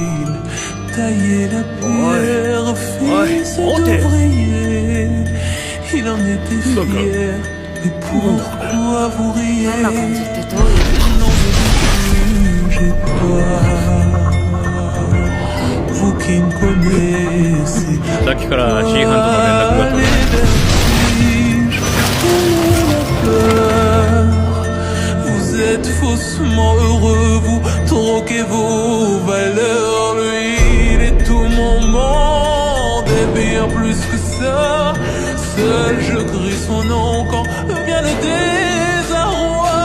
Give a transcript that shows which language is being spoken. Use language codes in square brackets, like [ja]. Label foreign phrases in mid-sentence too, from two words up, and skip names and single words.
[fr] Il taillait la pierre, fils d'ouvrier. Il en était fier, mais pourquoi vous riez? Non, j'ai peur. Vous qui me connaissez, [ja] さっきから C 班との連絡が取れない。 [fr] Vous êtes faussement heureux, vous troquez vos valeurs. Lui, il est tout mon monde et bien plus que ça. Seul je crie son nom quand vient le désarroi.